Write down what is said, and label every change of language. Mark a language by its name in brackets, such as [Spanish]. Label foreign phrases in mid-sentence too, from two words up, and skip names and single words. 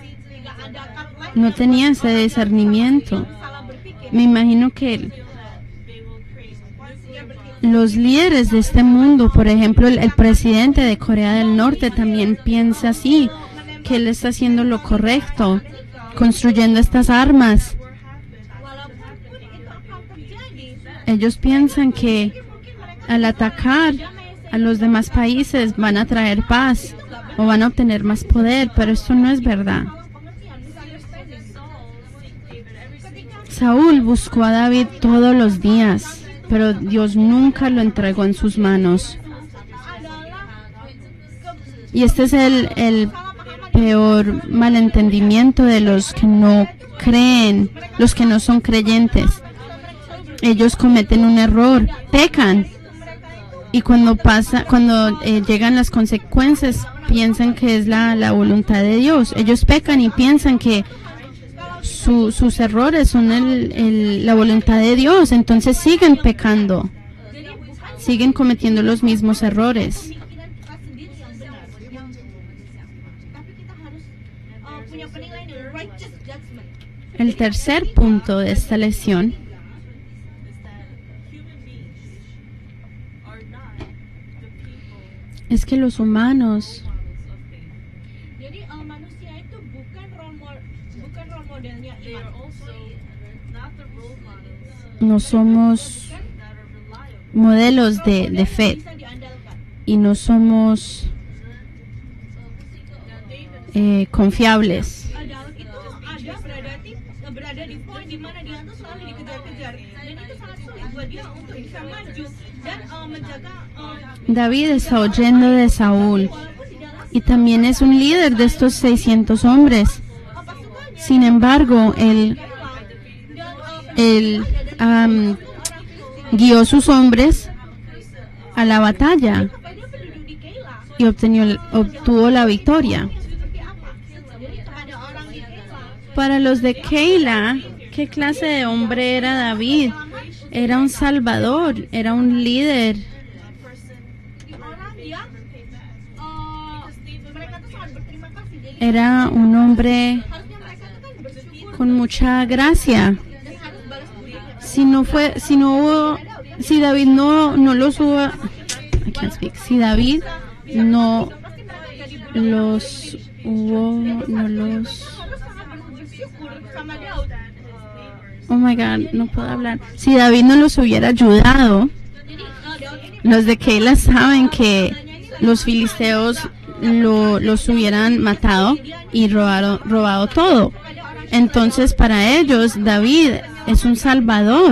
[Spanish] No tenía ese discernimiento. Me imagino que los líderes de este mundo, por ejemplo, el presidente de Corea del Norte también piensa así, que él está haciendo lo correcto, construyendo estas armas. [Indonesian] Walaupun itu akan terjadi, [Spanish] Ellos piensan que al atacar a los demás países van a traer paz o van a obtener más poder, pero esto no es verdad. [Indonesian] pengertian, misunderstanding. [Spanish] Saúl buscó a David todos los días, pero Dios nunca lo entregó en sus manos. Y este es el peor malentendimiento de los que no creen, los que no son creyentes. Ellos cometen un error, pecan, y cuando llegan las consecuencias, piensan que es la voluntad de Dios. Ellos pecan y piensan que sus errores son la voluntad de Dios, entonces siguen pecando, siguen cometiendo los mismos errores. [Indonesian] Pemikiran kita sendiri yang benar, tapi kita harus punya penilaian yang [English] righteous judgment. [Spanish] El tercer punto de esta lección [English] is that human beings are not the people [Spanish] es que los humanos [English] models of faith. [Indonesian] Jadi manusia itu bukan [English] role modelnya They [Indonesian] iman. [English] are also not the role models [Spanish] no somos [English] that are reliable. [Spanish] modelos de fe [Indonesian] Bisa diandalkan. [Spanish] y no somos [English] Now, David [Spanish] confiables. [Indonesian] Daud itu berada di poin di mana dia tuh selalu dikejar-kejar dan itu sangat sulit buat dia untuk bisa maju dan menjaga [Spanish] David está huyendo de Saúl [Indonesian] walaupun di dalam [Spanish] y también es un líder de estos 600 hombres. [Indonesian] pasukannya [Spanish] Sin embargo, él [Indonesian] dan [Spanish] guió sus hombres a la batalla [Indonesian] dia penduduk di Keila [Spanish] y obtuvo la victoria. [Indonesian] seperti apa? Jadi kepada orang di Keila [Spanish] Para los de Keila, ¿qué clase de hombre era David? Era un salvador, era un líder, [Indonesian] orang yang mereka tuh sangat berterima kasih. Jadi [Spanish] era un hombre [Indonesian] harusnya mereka tuh kan bersyukur [Spanish] con mucha gracia. [Indonesian] dan harus balas budi. [Spanish] Si David no los hubo, [English] I can't speak. [Spanish] Si David no [Indonesian] Pasti mereka jadi [Spanish] no los, [Indonesian] harus sangat bersyukur sama Daud. [English] oh my God, [Spanish] no puedo hablar. Si David no los hubiera ayudado, [Indonesian] Jadi Daud ini [Spanish] los de Keila saben que los filisteos los hubieran matado y robado todo. Entonces para ellos David es un salvador.